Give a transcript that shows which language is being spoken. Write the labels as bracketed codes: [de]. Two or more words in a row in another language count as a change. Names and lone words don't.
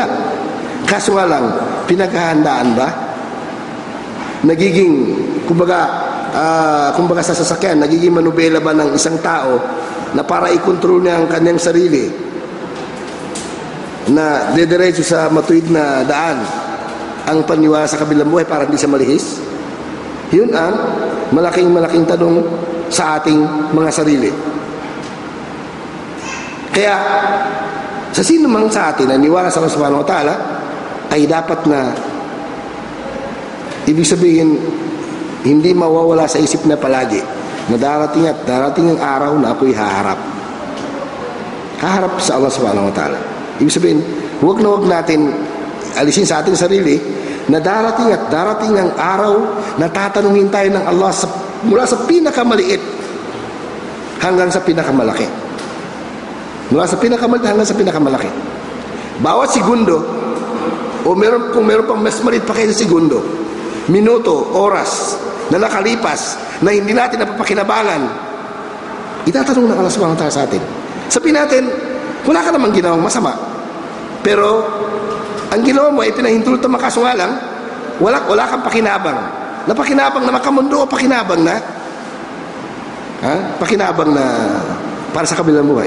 [tl] Kaso nga lang, pinaghahandaan ba? Nagiging, kumbaga sa sasakyan, nagiging manubela ba ng isang tao na para i-control niya ang kanyang sarili na dediretso sa matuwid na daan ang paniwala sa kabilang buhay para hindi siya malihis? Yun ang malaking tanong sa ating mga sarili. Kaya sa sino man sa atin na niwala sa Allah [ar] سبحانه وتعالى [tl] ay dapat na ibig sabihin hindi mawawala sa isip na palagi na darating ang araw na ako'y haharap sa Allah [ar] سبحانه وتعالى. [tl] Ibig sabihin, huwag natin alisin sa ating sarili na darating ang araw na tatanungin tayo ng Allah mula sa pinakamaliit hanggang sa pinakamalaki. Mula sa pinakamaliit hanggang sa pinakamalaki. Bawat segundo, o kung meron pang mas maliit pa kayo sa segundo, minuto, oras na nakalipas na hindi natin napapakinabangan, itatanong ng Allah [ar] سبحانه وتعالى [tl] sa atin. Sabihin natin, wala ka namang ginawang masama, pero ang ginawa mo ay pinahintulot na makasungalang, wala kang pakinabang. Na pakinabang na makamundo o pakinabang na para sa kabilang buhay.